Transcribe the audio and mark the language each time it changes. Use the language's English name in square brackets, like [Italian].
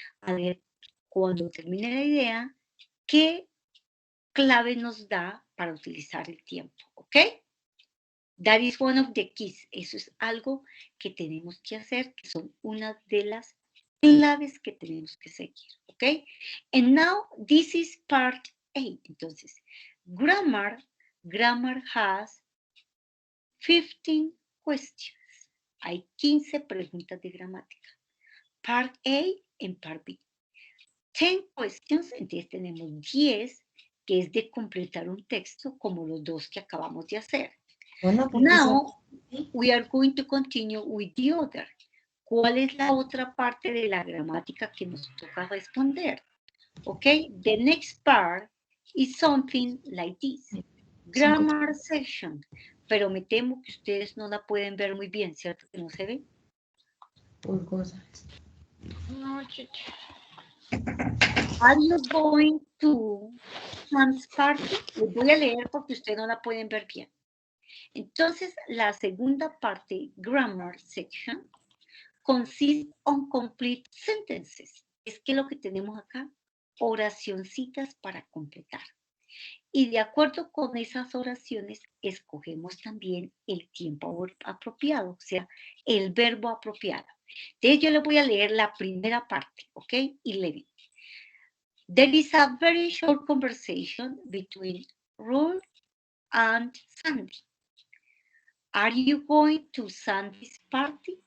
[Spanish] A ver, cuando termine la idea, ¿qué clave nos da para utilizar el tiempo? ¿Ok? [English] That is one of the keys. [Spanish] Eso es algo que tenemos que hacer, que son una de las claves que tenemos que seguir, ¿ok? [English] And now, this is part 8. [Spanish] Entonces, [English] grammar has 15 questions. [Spanish] Hay 15 preguntas de gramática. [English] Part A and Part B. 10 questions, [Spanish] entonces tenemos 10, que es de completar un texto como los dos que acabamos de hacer. [English] Now, we are going to continue with the other. [Spanish] ¿Cuál es la otra parte de la gramática que nos toca responder? [English] Ok, the next part is something like this. Grammar section. [Spanish] Pero me temo que ustedes no la pueden ver muy bien, ¿cierto? Que no se ve. Por cosas. No, chicha. [English] Are you going to Sam's party? [Spanish] Les voy a leer porque ustedes no la pueden ver bien. Entonces, la segunda parte, grammar section, consiste on [English] complete sentences. [Spanish] Es que lo que tenemos acá, oracioncitas para completar. Y de acuerdo con esas oraciones, escogemos también el tiempo apropiado, o sea, el verbo apropiado. Entonces, yo les voy a leer la primera parte, ¿ok? 11. [English] There is a very short conversation between Ruth and Sandy. Are you going to Sandy's party?